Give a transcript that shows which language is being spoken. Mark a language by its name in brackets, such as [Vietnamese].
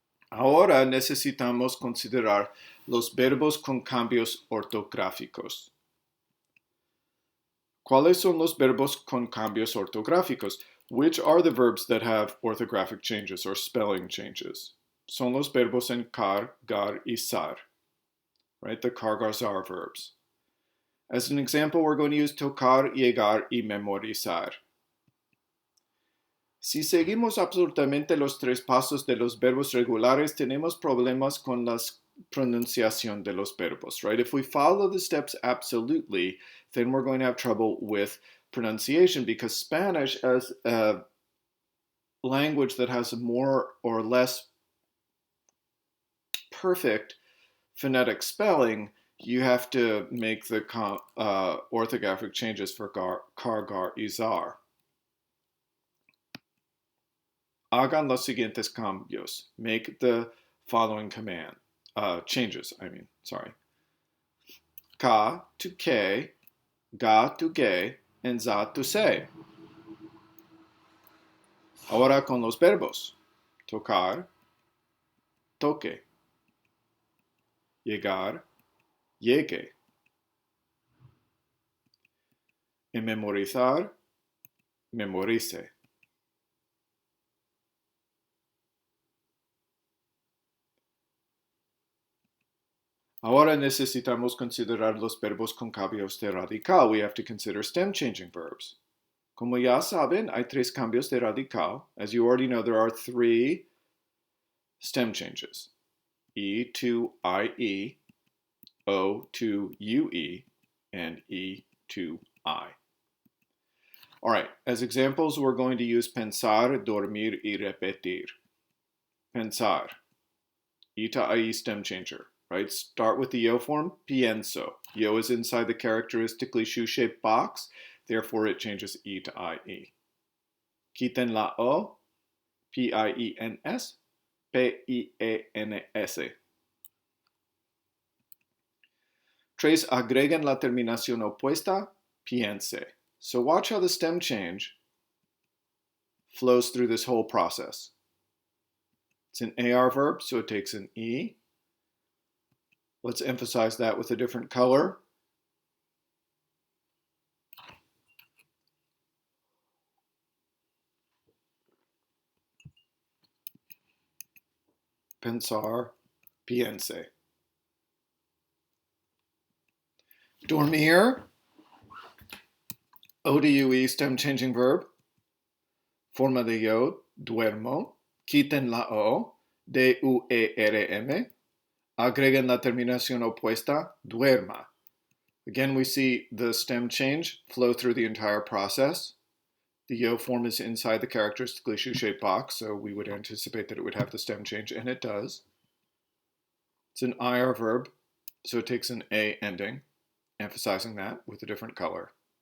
[Spanish] Ahora necesitamos considerar los verbos con cambios ortográficos. ¿Cuáles son los verbos con cambios ortográficos? [English] Which are the verbs that have orthographic changes or spelling changes? [Spanish] Son los verbos en car, gar, y zar, right? [English] The car, gar, zar verbs. As an example, we're going to use tocar, llegar, y memorizar. [Spanish] Si seguimos absolutamente los tres pasos de los verbos regulares, tenemos problemas con la pronunciación de los verbos, right? [English] If we follow the steps absolutely, then we're going to have trouble with pronunciation because Spanish, as a language that has a more or less perfect phonetic spelling, you have to make the orthographic changes for car, gar, y zar. [Spanish] Hagan los siguientes cambios. [English] Make the following changes. Ka to ke, ga to ge, and za to se. [Spanish] Ahora con los verbos. Tocar, toque. Llegar, llegue. Y memorizar, memorice. Ahora necesitamos considerar los verbos con cambios de radical. [English] We have to consider stem-changing verbs. [Spanish] Como ya saben, hay tres cambios de radical. [English] As you already know, there are three stem changes. E to IE, O to UE, and E to I. All right, as examples, we're going to use pensar, dormir, y repetir. Pensar, E to IE stem changer. Right? Start with the yo form, pienso. Yo is inside the characteristically shoe-shaped box, therefore it changes E to IE. [Spanish] Quiten la O, P-I-E-N-S, P-I-E-N-S. 3. Agreguen la terminación opuesta, piense. [English] So watch how the stem change flows through this whole process. It's an AR verb, so it takes an E. Let's emphasize that with a different color. [Spanish] Pensar, piense. [English] Dormir, O-D-U-E, stem changing verb. [Spanish] Forma de yo, duermo. Quiten la O, D-U-E-R-M. Agreguen la terminación opuesta, duerma. [English] Again, we see the stem change flow through the entire process. The yo form is inside the characteristically shoe-shaped box, so we would anticipate that it would have the stem change, and it does. It's an IR verb, so it takes an A ending, emphasizing that with a different color.